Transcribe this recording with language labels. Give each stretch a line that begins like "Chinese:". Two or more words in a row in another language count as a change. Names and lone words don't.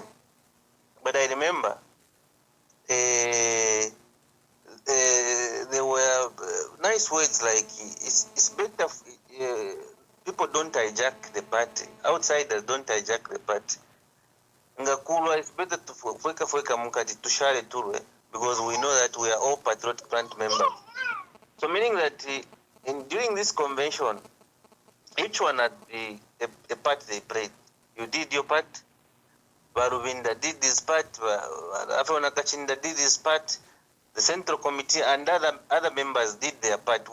English: But I remember there were nice words like it's better people don't hijack the party, outsiders don't hijack the party. Ngakulwa, it's better to
Bemba: fweka mukati tushare turwe
English: because we know that we are all Patriotic Front members. So meaning that during this convention, each one had the part they played. You did your part, Baruvinda did this part, Afona Kachinda did this part, the Central Committee and other members did their part.